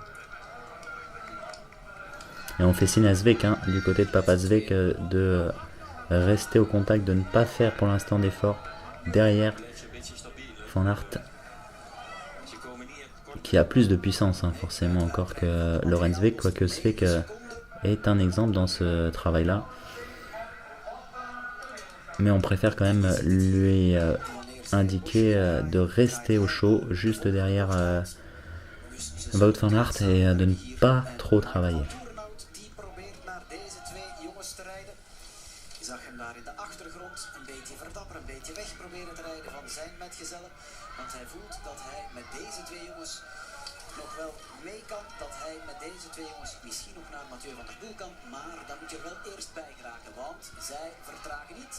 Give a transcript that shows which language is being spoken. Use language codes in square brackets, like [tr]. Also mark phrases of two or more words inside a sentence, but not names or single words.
[fr] Et on fait signe à Svek, du côté de Papa Svek, de rester au contact, de ne pas faire pour l'instant d'effort derrière Van Aert, qui a plus de puissance forcément encore que Laurens Svek, quoique Svek est un exemple dans ce travail-là. Mais on préfère quand même lui indiquer de rester au chaud, juste derrière Wout van Aert, et de ne pas trop travailler. [nl] nog wel mee kan, dat hij met deze twee jongens misschien nog naar Mathieu van der Poel kan, maar dan moet je er wel eerst bij geraken, want zij vertragen niet.